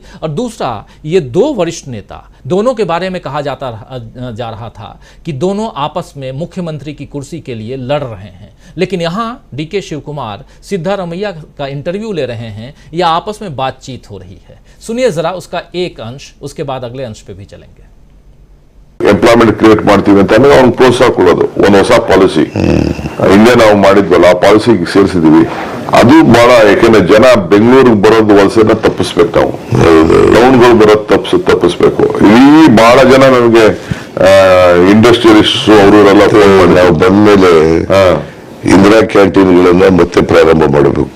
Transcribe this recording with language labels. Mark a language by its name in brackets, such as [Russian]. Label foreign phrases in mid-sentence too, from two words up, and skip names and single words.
[Hindi] और दूसरा, ये दो वरिष्ठ नेता, दोनों के बारे में कहा जा रहा था कि दोनों आपस में मुख्यमंत्री की कुर्सी के लिए लड़ रहे हैं, लेकिन यहाँ डीके शिव कुमार सिद्धारमैया का इंटरव्यू ले रहे हैं या आपस में बातचीत हो रही है। सुनिए जरा उसका एक अंश, उसके बाद अगले अंश पे भी चलेंगे। [English] employment create [Kannada] ಮಾಡ್ತೀವಿ ಅಂತ ಅಂದ್ರೆ ಅವ್ನು ಪ್ರೋತ್ಸಾಹ ಕೊಡೋದು ಒಂದು ಹೊಸ ಪಾಲಿಸಿ ಹಿಂದೆ ನಾವು ಮಾಡಿದ್ವಲ್ಲ ಆ ಪಾಲಿಸಿಗೆ ಸೇರಿಸಿದೀವಿ. ಅದು ಬಹಳ, ಯಾಕೆಂದ್ರೆ ಜನ ಬೆಂಗಳೂರಿಗೆ ಬರೋದು ವಲಸೆನ ತಪ್ಪಿಸ್ಬೇಕು, ನಾವು ಟೌನ್ಗಳು ಬರೋದು ತಪ್ಪಿಸ್ಬೇಕು. ಇಲ್ಲಿ ಬಹಳ ಜನ ನನಗೆ ಇಂಡಸ್ಟ್ರಿಯಲಿಸ್ಟ್ ಅವರೆಲ್ಲ ಫೋನ್ ಮಾಡಿ ನಾವು ಬಂದ್ಮೇಲೆ ಇಂದಿರಾ ಕ್ಯಾಂಟೀನ್ಗಳನ್ನ ಮತ್ತೆ ಪ್ರಾರಂಭ ಮಾಡಬೇಕು.